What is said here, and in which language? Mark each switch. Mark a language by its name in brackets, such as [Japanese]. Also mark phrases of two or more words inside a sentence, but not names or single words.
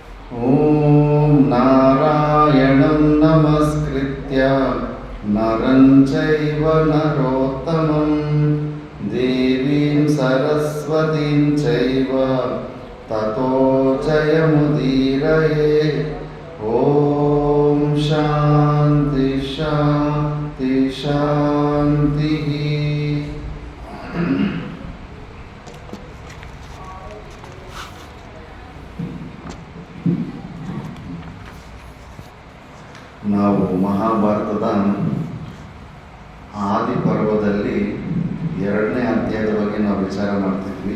[Sanskrit] ಓಂ ನಾರಾಯಣಂ ನಮಸ್ಕೃತ್ಯ ನರಂ ಚೈವ ನರೋತ್ತಮಂ ದೇವೀಂ ಸರಸ್ವತೀಂ ಚೈವ ತತೋ ಜಯಮುದೀರಯೇ. ಓಂ ಶಾಂತಿ ಶಾಂತಿ ಶಾಂತಿ. [Kannada] ನಾವು ಮಹಾಭಾರತದ ಆದಿ ಪರ್ವದಲ್ಲಿ 2ನೇ ಅಧ್ಯಾಯದ ಬಗ್ಗೆ ನಾವು ವಿಚಾರ ಮಾಡ್ತಿದ್ವಿ.